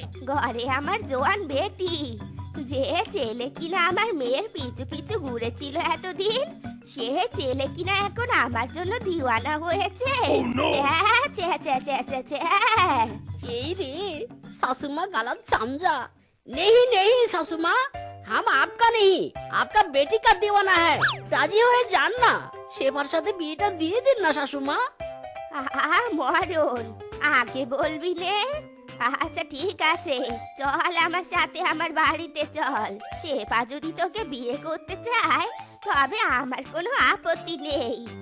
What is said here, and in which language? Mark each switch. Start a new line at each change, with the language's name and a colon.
Bangla: ঘরে আমার জোয়ান বেটি, যে ছেলে কিনা আমার মেয়ের পিছু পিছু ঘুরেছিল এতদিন, সে ছেলে কিনা এখন আমার জন্য দিওয়ানা হয়েছে। এই রে
Hindi: শাশুमा गलत समझा। नहीं नहीं শাশুমা, हम आपका नहीं आपका बेटी का दीवाना है।
Bangla: রাজি হয়ে যান না, শেফার সাথে বিয়েটা দিয়ে দিন না শাশুমা। মরণ, আগে বলবি নে? আচ্ছা ঠিক আছে, চল আমার সাথে আমার বাড়িতে চল। শেফা যদি তোকে বিয়ে করতে চায় তবে আমার কোনো আপত্তি নেই।